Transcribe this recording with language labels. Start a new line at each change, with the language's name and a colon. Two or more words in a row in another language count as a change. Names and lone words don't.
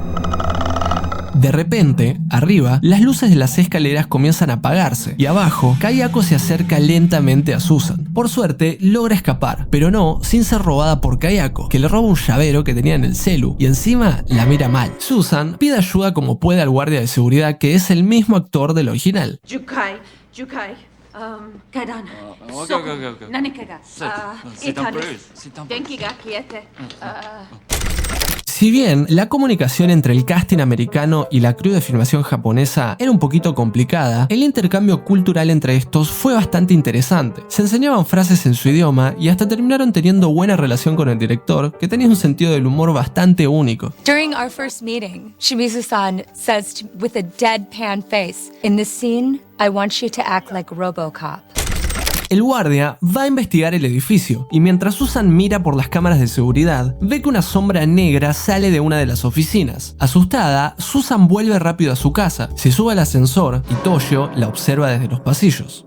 Spanish: De repente, arriba, las luces de las escaleras comienzan a apagarse y abajo, Kayako se acerca lentamente a Susan. Por suerte, logra escapar, pero no sin ser robada por Kayako, que le roba un llavero que tenía en el celu y encima la mira mal. Susan pide ayuda como puede al guardia de seguridad, que es el mismo actor del original. Jukai.
Japanese: 階段。何かが。いたんです。電気が消えて。
Spanish: Si bien la comunicación entre el casting americano y la crew de filmación japonesa era un poquito complicada, el intercambio cultural entre estos fue bastante interesante. Se enseñaban frases en su idioma y hasta terminaron teniendo buena relación con el director, que tenía un sentido del humor bastante único.
English: During our first meeting, Shimizu-san says with a deadpan face, "In this scene, I want you to act like RoboCop."
Spanish: El guardia va a investigar el edificio y mientras Susan mira por las cámaras de seguridad, ve que una sombra negra sale de una de las oficinas. Asustada, Susan vuelve rápido a su casa, se sube al ascensor y Toshio la observa desde los pasillos.